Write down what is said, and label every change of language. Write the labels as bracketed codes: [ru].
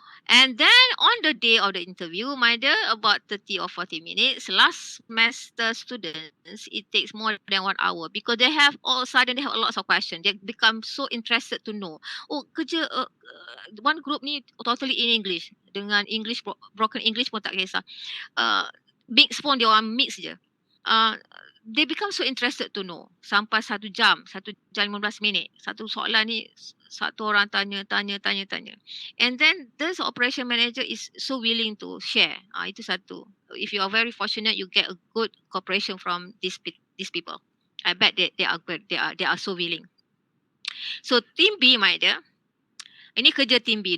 [en] And then on the day of the interview, about 30 or 40 minutes, last semester students, it takes more than 1 hour because they have all of a sudden they have lots of questions. They become so interested to know. Oh, one group ni totally in English. [ms] Dengan English, broken English pun tak kisah. Mix pun dia orang mix je. [en] They become so interested to know. [ms] Sampai 1 jam 15 minit. Satu soalan ni, satu orang tanya. [en] And then this operation manager is so willing to share. [ms] Itu satu. [en] If you are very fortunate, you get a good cooperation from these people. I bet they are good. They are so willing. So team B, my dear. [ms] Ini kerja team B.